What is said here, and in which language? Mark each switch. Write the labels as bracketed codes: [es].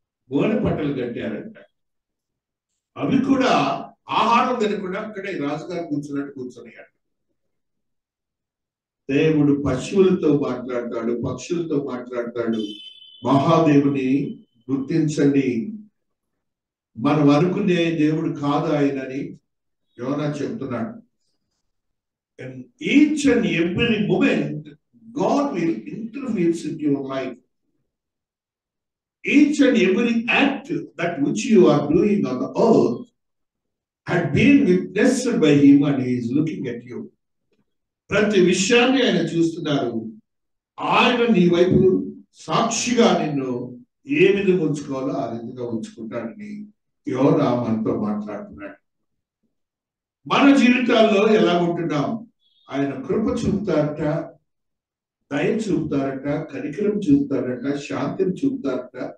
[te] గోనె పట్టలు కట్టారంట. అవి కూడా ఆహారం తినకుండా అక్కడే రాజుగారు కూర్చున్నాడు. దేవుడు పశువులతో మాట్లాడతాడు, పక్షులతో మాట్లాడతాడు. మహాదేవుని గుర్తించండి. మనం అనుకునే దేవుడు కాదు ఆయనని. యోనా చెప్తున్నాడు, [en] in each and every moment God will interfere in your life. Each and every act that which you are doing on the earth had been witnessed by him and he is looking at you. [te] ప్రతి విషయాన్ని ఆయన చూస్తున్నారు. ఆయన నీ వైపు సాక్షిగా నిన్ను ఏ విధంగా ఉంచుకోవాలో ఆ విధంగా ఉంచుకుంటాడని యోనా మనతో మాట్లాడుతున్నాడు. మన జీవితాల్లో ఎలా ఉంటున్నాం? ఆయన కృప చూపుతారట, దయ చూపుతారట, కనికరం చూపుతారట, శాంతిని చూపుతారట.